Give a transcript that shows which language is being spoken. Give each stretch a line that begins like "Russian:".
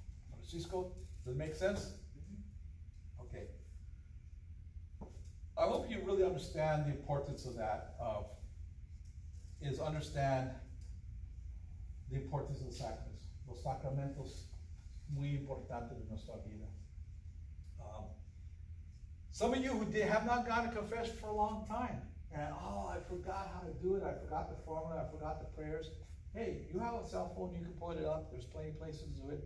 English: Francisco, does it make sense? Okay. I hope you really understand the importance of that, understand the importance of the sacraments.
Spanish: Los sacramentos, muy importantes en nuestra vida.
English: Some of you who have not gone to confession for a long time, and I forgot how to do it, I forgot the formula, I forgot the prayers. Hey, you have a cell phone, you can put it up, there's plenty of places to do it.